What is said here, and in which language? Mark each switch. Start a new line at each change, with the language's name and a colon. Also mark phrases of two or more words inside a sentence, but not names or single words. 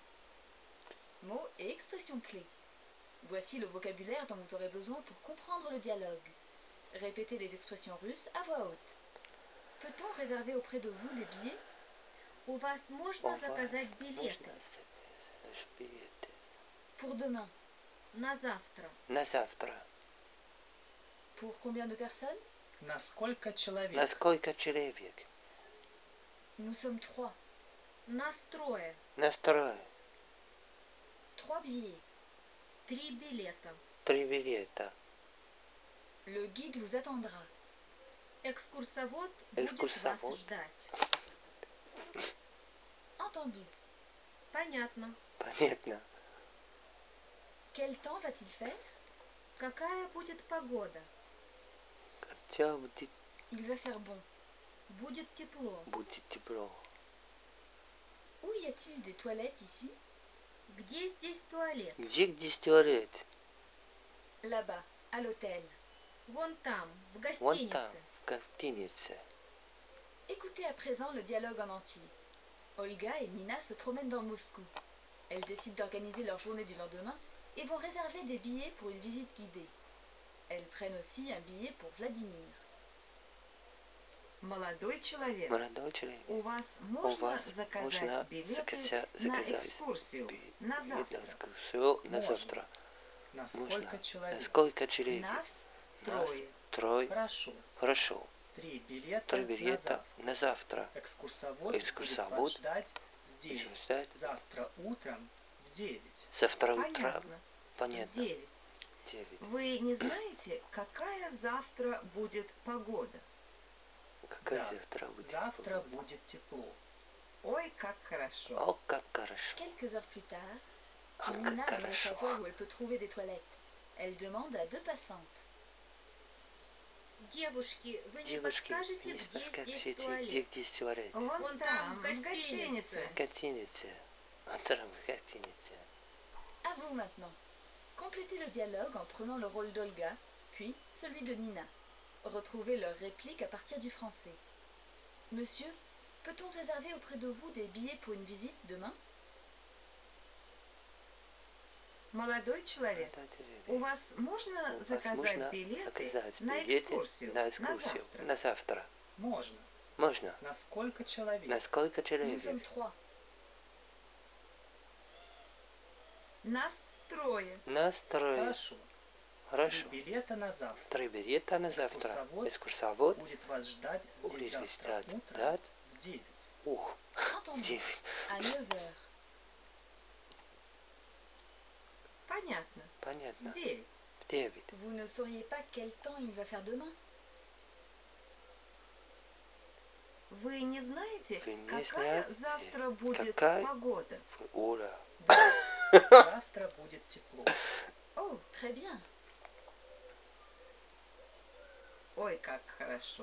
French: Mots et expressions clés. Voici le vocabulaire dont vous aurez besoin pour comprendre le dialogue. Répétez les expressions russes à voix haute. Peut-on réserver auprès de vous des billets?
Russian: У вас можно заказать билеты Можно заказать билеты?
French: Pour demain.
Russian: на завтра? На завтра.
French: Pour combien de personnes?
Russian: На сколько человек? На сколько человек?
French: Nous sommes 3.
Russian: Нас трое. На трое.
French: 3 billets.
Russian: 3 билета. 3 билета.
French: Le guide vous attendra.
Russian: Экскурсовод будет Экскурсовод. вас ждать.
French: Entendu.
Russian: Понятно. Понятно.
French: Quel temps va-t-il faire?
Russian: Какая будет погода? Хотя будет,
French: Il va faire bon.
Russian: Будет тепло. будет тепло.
French: Où y a-t-il des toilettes ici?
Russian: Где здесь туалет? Где здесь туалет?
French: Là-bas, à l'hôtel.
Russian: Вон там, в Вон гостинице. там, в гостинице.
French: Écoutez à présent le dialogue en entier. Olga et Nina se promènent dans Moscou. Elles décident d'organiser leur journée du lendemain et vont réserver des billets pour une visite guidée. Elles prennent aussi un billet pour Vladimir.
Russian: Молодой человек, Молодой человек. у вас У можно вас заказать можно билеты на заказать экскурсию на на завтра? экскурсию на Можно. завтра. На Можно. сколько человек? На сколько человек? Нас Нас трое. трое. Хорошо. Хорошо. 3 билета, 3 на билета завтра. на завтра. Экскурсовод, Экскурсовод будет вас ждать здесь. Будем ждать Завтра утром в 9. завтра утром. Понятно. Понятно. 9. 9. Вы не знаете, какая завтра будет погода? Какая Да. завтра будет? Завтра погода? будет тепло. Ой, как хорошо. О, как хорошо.
French: Quelques heures plus tard,
Russian: О,
French: Nina
Russian: как
French: aimerait
Russian: хорошо.
French: savoir où elle peut trouver des toilettes. Elle demande à 2 passantes.
Russian: Девушки, вы не Девушки, подскажете, не где здесь подскажите, туалет? где здесь туалет? Вон там, в гостинице. В гостинице. Утром в гостинице.
French: À vous maintenant. Complétez le dialogue en prenant le rôle d'Olga, puis celui de Nina. Retrouvez leurs répliques à partir du français. Monsieur, peut-on réserver auprès de vous des billets pour une visite demain?
Russian: Молодой человек, у вас можно У вас заказать можно билеты заказать на билеты экскурсию на экскурсию завтра? на завтра? Можно. Можно. На сколько человек? На сколько
French: Nous
Russian: человек?
French: sommes 3.
Russian: Нас трое. Нас трое. Хорошо. Хорошо. 3 билета на завтра. 3 билета на завтра. Экскурсовод Экскурсовод будет вас ждать будет здесь завтра ждать утром в 9. Ух,
French: Entendu.
Russian: 9.
French: À 9 heures.
Russian: Понятно. Понятно. 9. В 9.
French: Vous ne sauriez pas quel temps il va faire demain?
Russian: Вы не знаете, Вы не какая знаете, завтра будет какая- погода? Ура. Завтра будет тепло.
French: Oh, très bien.
Russian: Ой, как хорошо.